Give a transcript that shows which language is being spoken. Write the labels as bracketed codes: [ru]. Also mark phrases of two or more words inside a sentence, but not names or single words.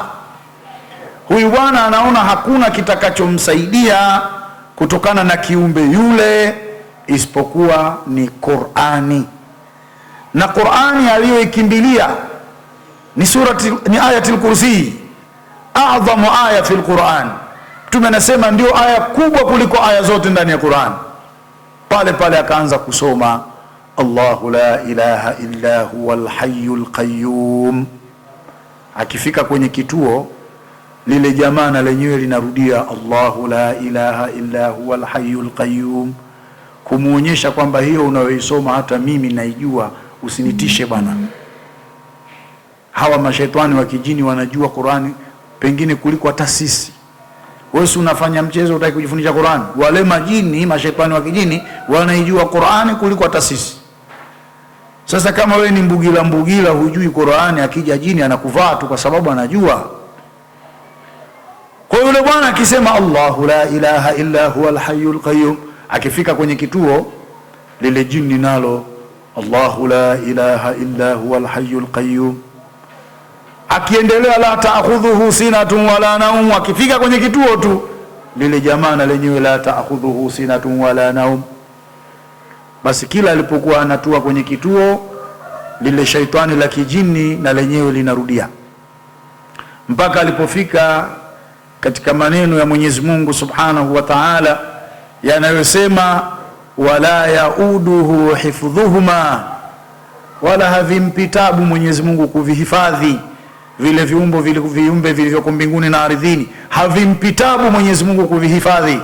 [sw] Huyu bwana anaona hakuna kitakachomsaidia kutokana na kiumbe yule isipokuwa ni Qur'ani, na Qur'ani aliyoikimbilia ni [ar] آية الكرسي, أعظم آية في القرآن. [sw] Mtume anasema ndio aya kubwa kuliko aya zote ndani ya Qur'an. Pale pale akaanza kusoma [ar] الله لا إله إلا هو الحي القيوم. [sw] Akifika kwenye kituo lile, jamaa na lenyewe linarudia [ar] الله لا إله إلا هو الحي القيوم, [sw] kumuonyesha kwamba hiyo unayoisoma hata mimi naijua, usinitishe bwana. Hawa mashaitani wa kijini wanajua Qur'ani pengine kuliko hata sisi. Wewe si unafanya mchezo, utaki kujifundisha Qur'ani? Wale majini, mashaitani wa kijini wanaijua Qur'ani kuliko hata sisi. Sasa kama wewe ni mbugila hujui Qur'ani, akija jini anakuvaa tu kwa sababu anajua. Kwa yule bwana akisema [ar] الله لا إله إلا هو الحي القيوم, [sw] akifika kwenye kituo lile, jini nalo [ar] الله لا إله إلا هو الحي القيوم, akiendelea لا تأخذه سنة ولا نوم. [sw] Akifika kwenye kituo tu lile, jamaa na lenyewe [ar] لا تأخذه سنة ولا نوم. [sw] Basi kila alipokuwa anatua kwenye kituo lile, shaitani la kijini na lenyewe linarudia, mpaka alipofika katika maneno ya Mwenyezi Mungu [ar] سبحانه وتعالى [sw] yanayosema [ar] ولا يؤوده حفظهما, [sw] wala havimpitabu Mwenyezi Mungu kuvihifadhi vile viumbe vilivyoko mbinguni na ardhini, havimpitabu Mwenyezi Mungu kuvihifadhi.